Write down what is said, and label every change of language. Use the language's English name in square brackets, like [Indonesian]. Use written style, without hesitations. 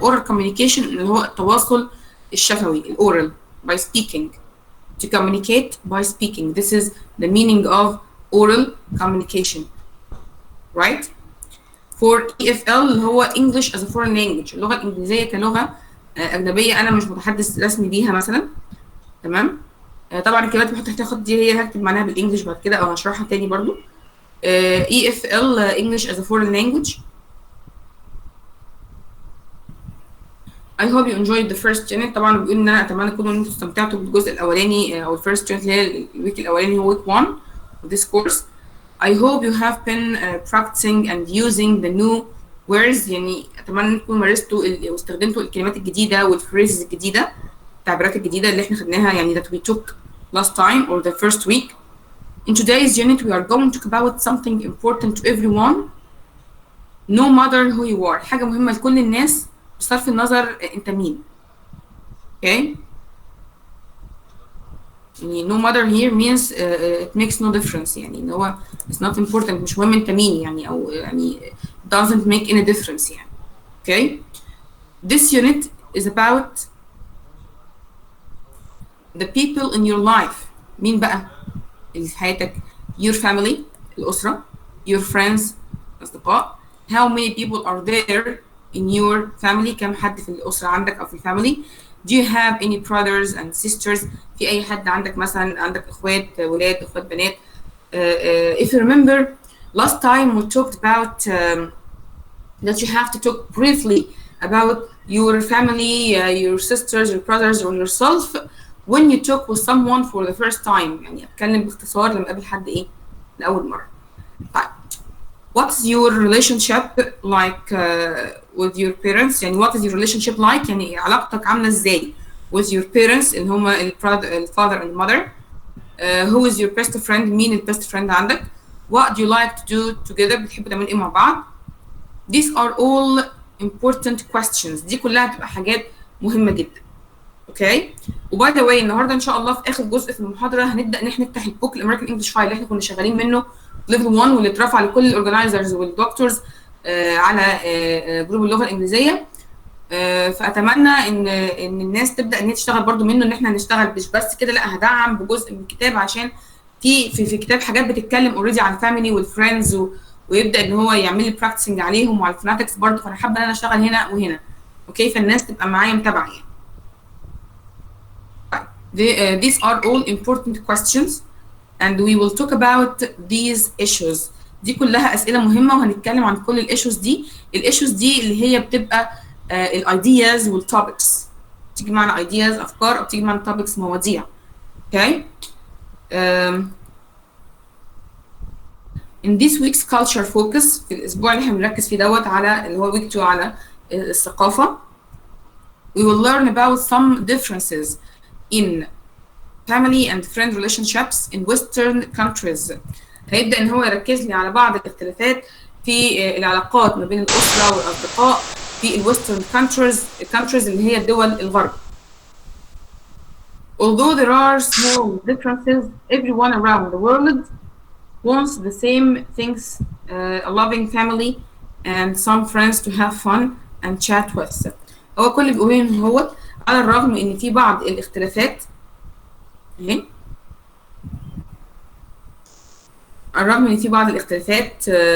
[English] Oral communication [Arabic] اللي هو التواصل الشفوي [English] oral by speaking. To communicate by speaking. This is the meaning of oral communication. Right? For EFL [Arabic] اللي هو [English] English as a foreign language. [Arabic] اللغة الإنجليزية كلغة أجنبية أنا مش متحدث رسمي بيها مثلا. تمام؟ طبعا الكلمات اللي بحط تحتها خط دي هي هكتب معناها بالإنجلش بعد كده أو هشرحها تاني برضو. [English] EFL English as a foreign language. I hope you enjoyed the first unit. [Arabic] طبعا بيقول ان انا اتمنى تكونوا انتوا استمتعتوا بالجزء الاولاني او الفيرست unit اللي هي الويك الاولاني هو [English] week 1 of this course. I hope you have been practicing and using the new words. [Arabic] يعني اتمنى انكم مارستوا واستخدمتوا الكلمات الجديده والفريزز الجديده، التعبيرات الجديده اللي احنا خدناها يعني [English] that we took last time or the first week. In today's unit we are going to talk about something important to everyone no matter who you are. [Arabic] حاجه مهمه لكل الناس بصرف النظر انت مين. Okay. [English] يعني no matter here means it makes no difference. [Arabic] يعني ان هو [English] it's not important. [Arabic] مش مهم انت مين يعني او يعني [English] doesn't make any difference [Arabic] يعني. [English] Okay. This unit is about the people in your life. [Arabic] مين بقى اللي في حياتك؟ [English] your family [Arabic] الأسرة، [English] your friends [Arabic] أصدقاء. [English] how many people are there in your family؟ [Arabic] كم حد في الأسرة عندك أو في الفاميلي؟ [English] do you have any brothers and sisters؟ [Arabic] في أي حد عندك مثلا عندك إخوات ولاد إخوات بنات؟ [English] if you remember last time we talked about that you have to talk briefly about your family, your sisters, your brothers or yourself when you talk with someone for the first time. [Arabic] يعني أتكلم باختصار لما أقابل حد إيه لاول مره. [English] طيب what is your relationship like with your parents؟ يعني what is your relationship like؟ [Arabic] يعني علاقتك عامله ازاي [English] with your parents اللي هم الfather and mother. who is your best friend؟ [Arabic] مين ال best friend عندك؟ [English] what do you like to do together؟ [Arabic] بتحبوا تعملوا ايه مع بعض؟ [English] these are all important questions. [Arabic] دي كلها بتبقى حاجات مهمه جدا. اوكي. وباي ذا واي النهارده ان شاء الله في اخر جزء في المحاضره هنبدا ان احنا نفتح البوك الامريكان انجلش فايل اللي احنا كنا شغالين منه ليفل 1 واللي اترفع لكل الاورجنايزرز والدكتورز على جروب اللغه الانجليزيه. فاتمنى ان الناس تبدا ان هي تشتغل برده منه، ان احنا نشتغل مش بس كده، لا هدعم بجزء من الكتاب عشان في كتاب حاجات بتتكلم اوريدي عن الفاميلي والفريندز ويبدا ان هو يعمل لي براكتسنج عليهم وعلى الفوناتكس برده. فانا حابه ان انا اشتغل هنا وهنا. اوكي. فالناس تبقى معايا متابعه يعني. [English] These are all important questions and we will talk about these issues. [Arabic] دي كلها أسئلة مهمة وهنتكلم عن كل الايشوز دي. الايشوز دي اللي هي بتبقى الايدياز والتوبكس. تيجي معنا ايدياز افكار او تيجي معنا توبكس مواضيع. اوكي. [English] in this week's culture focus [Arabic] في الاسبوع اللي احنا بنركز فيه دوت على اللي هو [English] week 2 [Arabic] على الثقافة. [English] we will learn about some differences in family and friend relationships in Western countries. [Arabic] هيبدأ إن هو يركز لي على بعض الاختلافات في العلاقات ما بين الأسرة والأصدقاء في ال [English] Western countries [Arabic] اللي هي الدول الغرب. [English] Although there are small differences, everyone around the world wants the same things, a loving family and some friends to have fun and chat with. [Arabic] هو كل اللي بيقوله إن هو على الرغم إن في بعض الاختلافات على الرغم ان في بعض الاختلافات